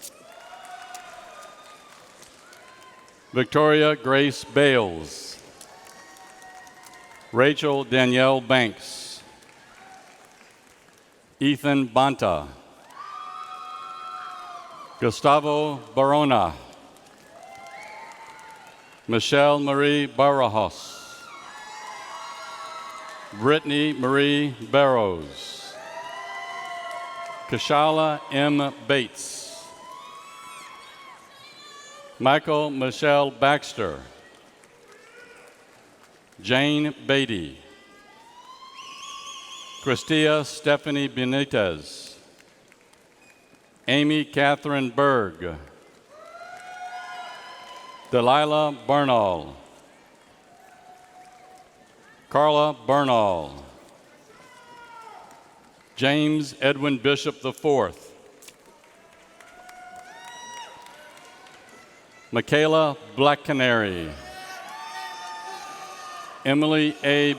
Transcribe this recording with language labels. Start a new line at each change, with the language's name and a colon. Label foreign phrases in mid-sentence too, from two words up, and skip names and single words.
English: Victoria Grace Bales. Rachel Danielle Banks. Ethan Banta. Gustavo Barona. Michelle Marie Barajos. Brittany Marie Barrows. Kashala M. Bates. Michael Michelle Baxter. Jane Beatty. Christia Stephanie Benitez. Amy Catherine Berg. Delilah Bernal, Carla Bernal, James Edwin Bishop IV, Michaela Black Canary, Emily A.